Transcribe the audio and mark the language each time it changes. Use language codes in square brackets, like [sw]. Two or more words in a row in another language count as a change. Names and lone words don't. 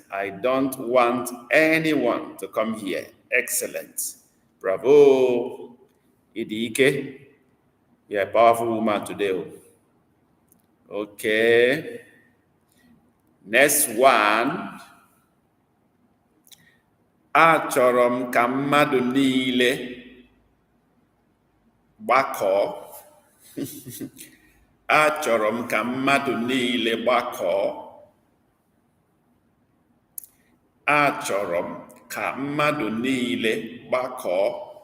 [en] I don't want anyone to come here. Excellent. Bravo. Idike. You're a powerful woman today. Okay. Next one. [ig] Achọrọ m ka mmadụ niile gbakọọ. Achọrọ m ka mmadụ niile gbakọọ. Achọrọ m ka mmadụ niile gbakọọ.